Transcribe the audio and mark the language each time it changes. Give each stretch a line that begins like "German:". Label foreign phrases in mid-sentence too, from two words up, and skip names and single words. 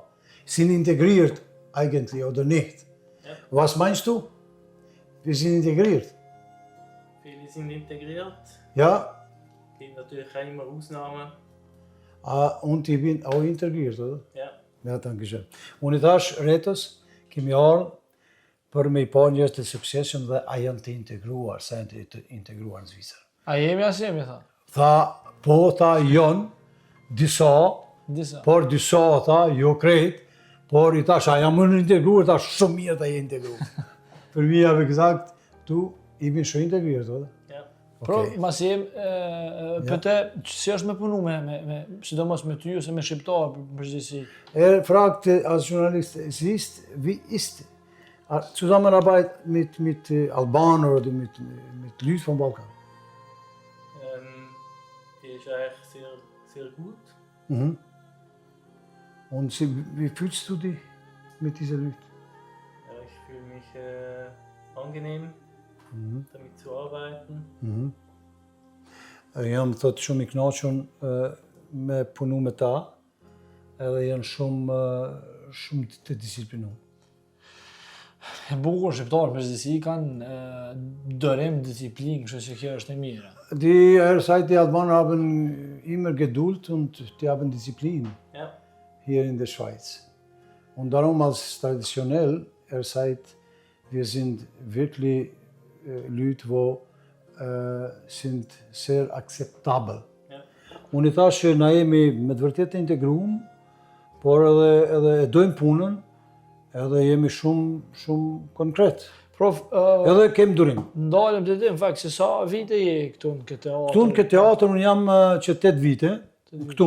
German: Sind integriert eigentlich oder nicht? Ja. Was meinst du? Wir sind integriert. Viele sind integriert. Ja, Gibt natürlich auch immer Ausnahmen. und ich bin auch integriert, oder? Ja. Ja, danke schön.
Albanian: Und i thash Retos, kemi ardhur për me I pa njerëz të suksesshëm dhe a janë të integruar, sa janë të integruar në Zvicër. A jemi as jemi, tha. Tha, po, tha, janë disa, Disa. por disa, tha, jo krejt, por I thash, a jam më integruar, tha, shumë mirë ta je integruar. Për mi
German: ja exakt,
Albanian: tu, I bin shumë integruar,
German: oder? Ja.
Albanian: Pro,
German: Okay.
Albanian: mas jem, për te, si është me punu sidomos me ty ose me shqiptar për përgjithësi?
German: Fragte als Journalist, wie ist Zusammenarbeit mit Albanern oder mit Leuten vom Balkan? Die ist eigentlich sehr, sehr gut. Mhm. Und wie fühlst du dich mit diesen Leuten? Ja, ich fühle mich angenehm, damit zu arbeiten.
Albanian: Jam thot shumë I kënaqur me punu me ta, edhe janë shumë të disiplinuar. E bukur shqiptar përgjithësi kanë dërim, disiplinë, kështu që kjo është e mira.
German: Die Seite die Albaner haben immer Geduld und die haben Disziplin Ja. hier in der Schweiz. Und darum als traditionell, seid, wir sind wirklich Leute, die sind sehr akzeptabel. Ja.
Albanian: Unë I thash që na jemi me të vërtetë të integruar, por edhe e dojmë punën, edhe jemi shumë konkret. Prof, Edhe kem durim. ndalem të ti, në fakt, se sa vite je këtu në këtë teatr? Këtu në këtë teatr unë jam që 8 vite, këtu.